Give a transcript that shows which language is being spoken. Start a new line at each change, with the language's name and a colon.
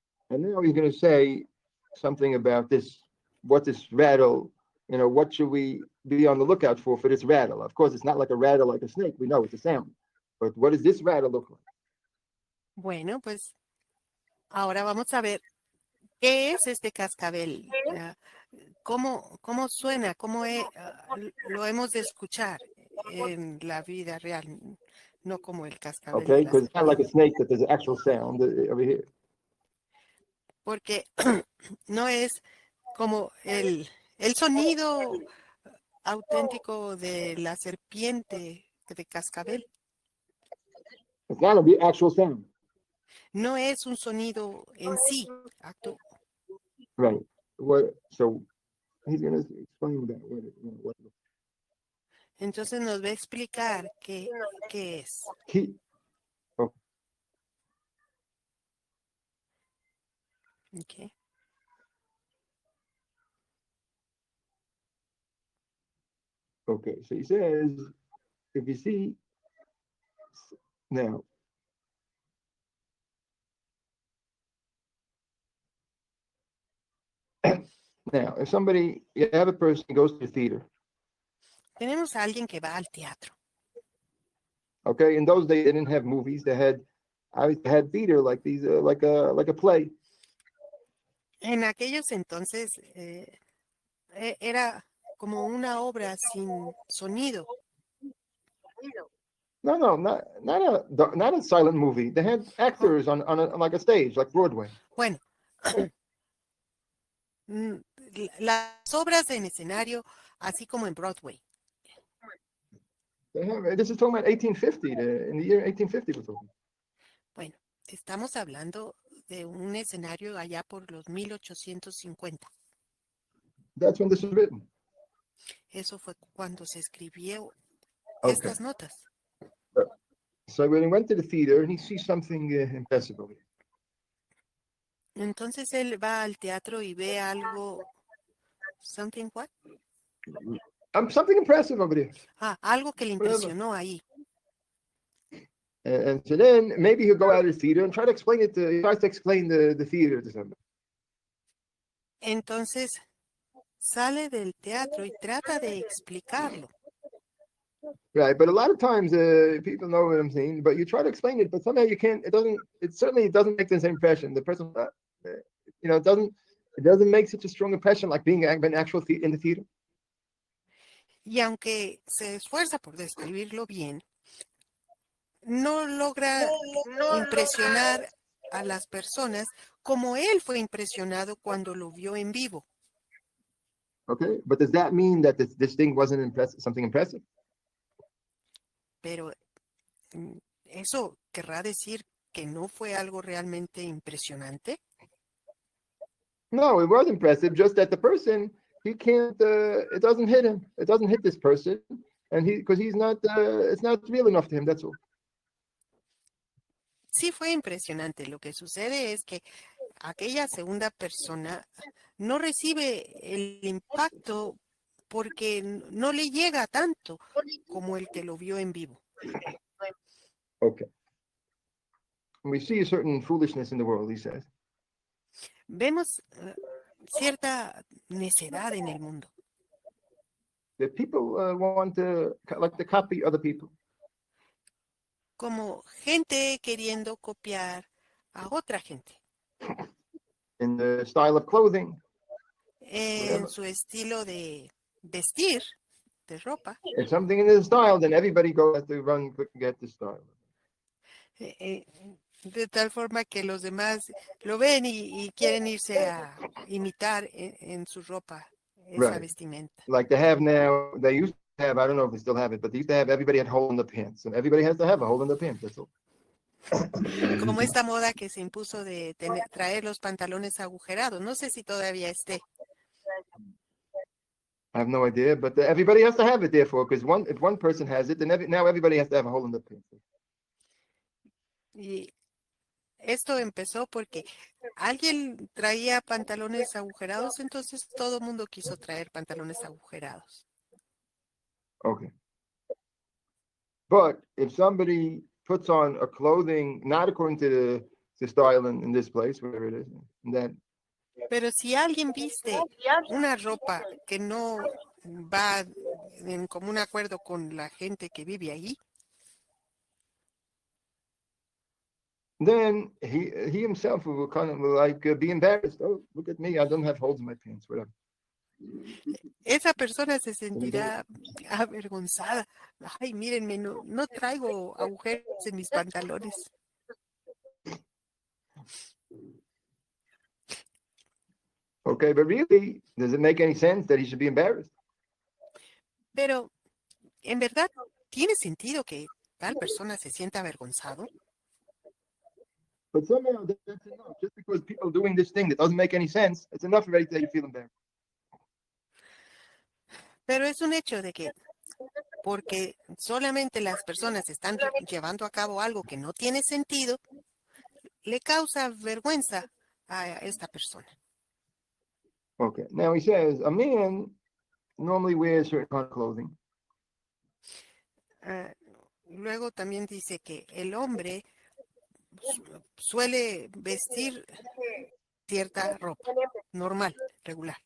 English: And now he's going to say something about this, what this rattle, what should we be on the lookout for this rattle? Of course, it's not like a rattle like a snake. We know it's a sound. But what does this rattle look like?
Spanish: Bueno, pues ahora vamos a ver qué es este cascabel, cómo suena, lo hemos de escuchar en la vida real, no como el cascabel.
English: Okay, because it's not like a snake that there's an actual sound over here.
Spanish: Porque no es como el sonido auténtico de la serpiente de cascabel.
English: It's not an actual sound.
Spanish: No es un sonido en sí.
English: Right. So he's going to explain that. What
Spanish: Entonces nos va a explicar qué es.
English: Okay. Okay, so he says, if you see now, if you have a person who goes to the theater.
Spanish: Tenemos a alguien que va al teatro.
English: Okay, in those days they didn't have movies; they had theater like these, like a play.
Spanish: En aquellos entonces era como una obra sin sonido.
English: No, not a silent movie. They had actors on like a stage, like Broadway.
Spanish: Bueno, las obras en escenario, así como en Broadway.
English: This is talking about 1850. In the year 1850, we're talking.
Spanish: Bueno, estamos hablando de un escenario allá por los 1850.
English: That's when this was written.
Spanish: Eso fue cuando se escribió
English: Okay.
Spanish: estas notas.
English: So when he went to the theater, and he sees something impressive over here.
Spanish: Entonces él va al teatro y ve algo.
English: Something what? Something impressive over there.
Spanish: Algo que le impresionó ahí.
English: And so then maybe he'll go out of the theater and try to explain it he tries to explain the theater to somebody.
Spanish: Entonces sale del teatro y trata de explicarlo.
English: Right, but a lot of times people know what I'm saying, but you try to explain it, but somehow you can't. It certainly doesn't make the same impression. The person, it doesn't make such a strong impression like being an actual in the theater.
Spanish: Y aunque se esfuerza por describirlo bien, no logra impresionar a las personas como él fue impresionado cuando lo vio en vivo.
English: Okay, but does that mean that this thing wasn't something impressive?
Spanish: Pero ¿eso querrá decir que no fue algo realmente impresionante?
English: No, it was impressive, just that the person, he can't, it doesn't hit him. It doesn't hit this person. And because he's not, it's not real enough to him, that's all.
Spanish: Sí fue impresionante. Lo que sucede es que aquella segunda persona no recibe el impacto porque no le llega tanto como el que lo vio en vivo.
English: Okay. We see a certain foolishness in the world, he says.
Spanish: Vemos cierta necedad en el mundo.
English: That people want to copy other people.
Spanish: Como gente queriendo copiar a otra gente.
English: In the style of clothing.
Spanish: En su estilo de vestir, de ropa.
English: If something in the style, then everybody goes to run quick and get the style.
Spanish: De tal forma que los demás lo ven y quieren irse a imitar en su ropa esa
English: Right.
Spanish: vestimenta.
English: Like they have now, they used to have, I don't know if they still have it, but they used to have everybody had a hole in the pants. And everybody has to have a hole in the pants, that's all.
Spanish: Como esta moda que se impuso de traer los pantalones agujerados. No sé si todavía esté.
English: I have no idea, but everybody has to have it, therefore, because if one person has it, then now everybody has to have a hole in the pants.
Spanish: Y esto empezó porque alguien traía pantalones agujerados, entonces todo el mundo quiso traer pantalones agujerados.
English: Okay. But if somebody puts on a clothing not according to the style in this place, wherever it is, then
Spanish: Pero si alguien viste una ropa que no va en común acuerdo con la gente que vive ahí,
English: then he himself will kind of like be embarrassed. Oh, look at me, I don't have holes in my pants, whatever.
Spanish: esa persona se sentirá avergonzada. Ay, mírenme, no traigo agujeros en mis pantalones.
English: Okay, but really, does it make any sense that he should be embarrassed?
Spanish: Pero, ¿en verdad tiene sentido que tal persona se sienta avergonzado?
English: But somehow that's enough. Just because people doing this thing that doesn't make any sense, it's enough already that you feel embarrassed.
Spanish: Pero es un hecho de que porque solamente las personas están llevando a cabo algo que no tiene sentido, le causa vergüenza a esta persona.
English: Okay, now he says a man normally wears certain kind of clothing.
Spanish: Luego también dice que el hombre suele vestir cierta ropa, normal, regular.